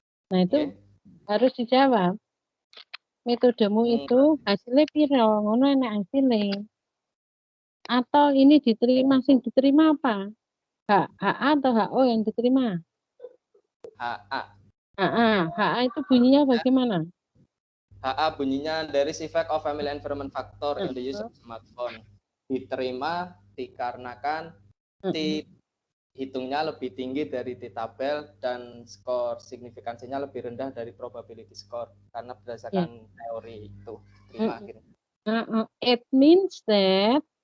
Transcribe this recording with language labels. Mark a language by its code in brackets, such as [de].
[id] Nah, itu harus dijawab. Metodemu itu hasilnya [jv] piro, ngono enak hasilnya. [id] Atau ini diterima, [jv] sing diterima [id] apa? HA atau HO yang diterima? HA itu bunyinya bagaimana? HA bunyinya [en] there is effect of family environment factor in the use of smartphone. [id] Diterima dikarenakan hitungnya lebih tinggi dari T-tabel dan skor signifikansinya lebih rendah dari probability score karena berdasarkan teori itu. Terima [en] It means that